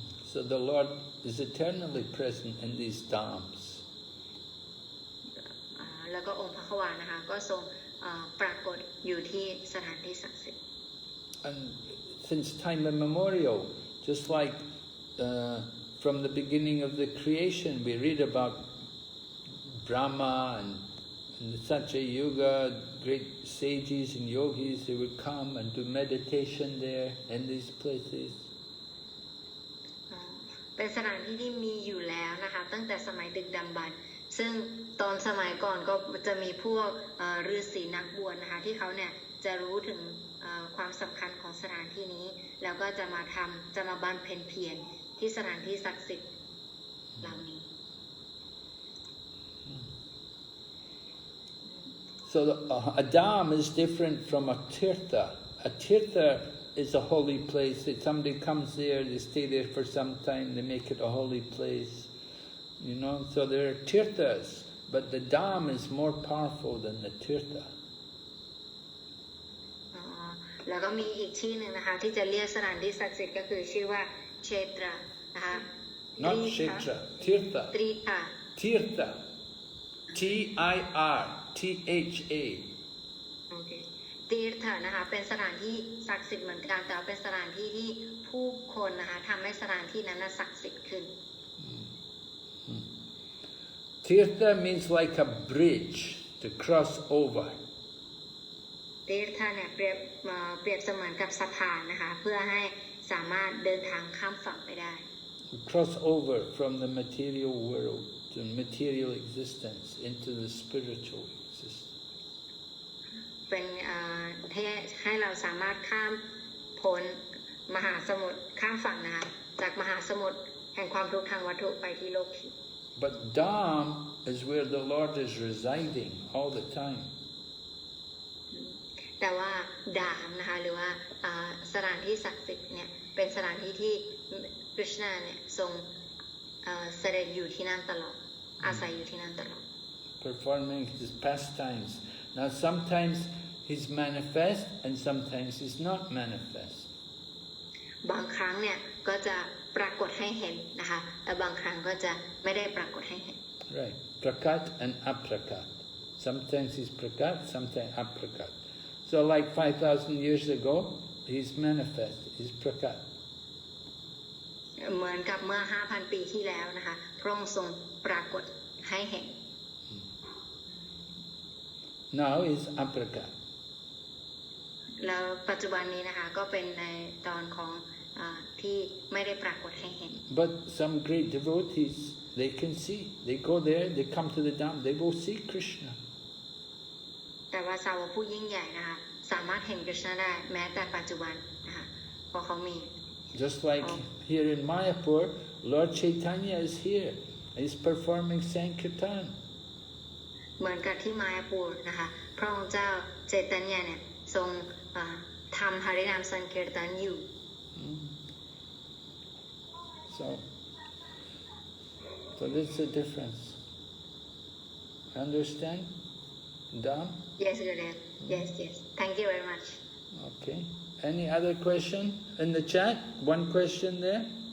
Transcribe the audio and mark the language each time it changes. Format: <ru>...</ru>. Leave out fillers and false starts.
<en>So the Lord is eternally present in these dhams.</en> <th>แล้วก็องค์พระขวานนะคะก็ทรงปรากฏอยู่ที่สถานที่ศักดิ์สิทธิ์</th> <en>And since time immemorial, just like from the beginning of the creation, we read about Brahma and in the Satya Yuga, great sages and yogis, they would come and do meditation there in these places.</en> <th>เป็นสถานที่ที่มีอยู่แล้วนะคะตั้งแต่สมัยดึกดำบรรพ์ซึ่งตอนสมัยก่อนก็จะมีพวกฤาษีนักบวชนะคะที่เขาเนี่ยจะรู้ถึงความสำคัญของสถานที่นี้แล้วก็จะมาบำเพ็ญเพียรที่สถานที่ศักดิ์สิทธิ์เหล่านี้</th> <en>So a dham is different from a tirtha. A tirtha is a holy place. If somebody comes there, they stay there for some time, they make it a holy place. You know, so there are tirthas, but the dham is more powerful than the tirtha.</en> <th>แล้วก็มีอีกชื่อหนึ่งนะคะที่จะเรียกสถานที่ศักดิ์สิทธิ์ก็คือชื่อว่าเชตรานะคะ</th> <en>Not kshetra, tirtha.</en> <th>ตรีธา</th> <en>Tirtha. T-I-R-T-H-A.</en> <th>โอเคตีร์ธานะคะเป็นสถานที่ศักดิ์สิทธิ์เหมือนกันแต่เป็นสถานที่ที่ผู้คนนะคะทำให้สถานที่นั้นศักดิ์สิทธิ์ขึ้น</th> <en>Tirtha means like a bridge to cross over.</en> <th>ตีร์ธาเนี่ยเปรียบเสมือนกับสะพานนะคะเพื่อให้สามารถเดินทางข้ามฝั่งไปได้</th> <en>Cross over from the material world to material existence into the spiritual existence.</en> <th>เป็นให้เราสามารถข้ามพ้นมหาสมุทรข้ามฝั่งนะคะจากมหาสมุทรแห่งความทุกข์ทางวัตถุไปที่โลกทิพย์</th> <en>But Dham is where the Lord is residing all the time.</en> <th>แต่ว่าดามนะคะหรือว่าสถานที่ศักดิ์สิทธิ์เนี่ยเป็นสถานที่ที่คริชนาเนี่ยทรงเสด็จอยู่ที่นั่นตลอดอาศัยอยู่ที่นั่นตลอด</th> <en>Performing his pastimes. Now sometimes he's manifest and sometimes he's not manifest.</en> <th>บางครั้งเนี่ยก็จะปรากฏให้เห็นนะคะแต่บางครั้งก็จะไม่ได้ปรากฏให้เห็น</th> <en>Right. Prakat and aprakat. Sometimes he's prakat, sometimes aprakat. So like 5,000 years ago, he's manifest, he's prakat.</en> <th>เหมือนกับเมื่อ 5,000 ปีที่แล้วนะคะพระองค์ทรงปรากฏให้เห็น</th> <en>Now he's aprakat.</en> <th>แล้วปัจจุบันนี้นะคะก็เป็นในตอนของที่ไม่ได้ปรากฏให้เห็น</th> <en>But some great devotees, they can see. They go there, they come to the dam, they will see Krishna.</en> <th>แต่ว่าสาวกผู้ยิ่งใหญ่นะคะสามารถเห็นกฤษณะได้แม้แต่ปัจจุบันนะคะเพราะเขามี</th> <en>Just like here in Mayapur, Lord Chaitanya is here. He's performing Sankirtan.</en> <th>เหมือนกับที่มายาปูรนะคะพระองค์เจ้าเจตัญญาเนี่ยทรงทำหรินามสังเกตันอยู่</th> <en>So that's the difference. Understand? Dam? Yes, Gurudev. Yes. Thank you very much. Okay. Any other question in the chat? One question there?</en>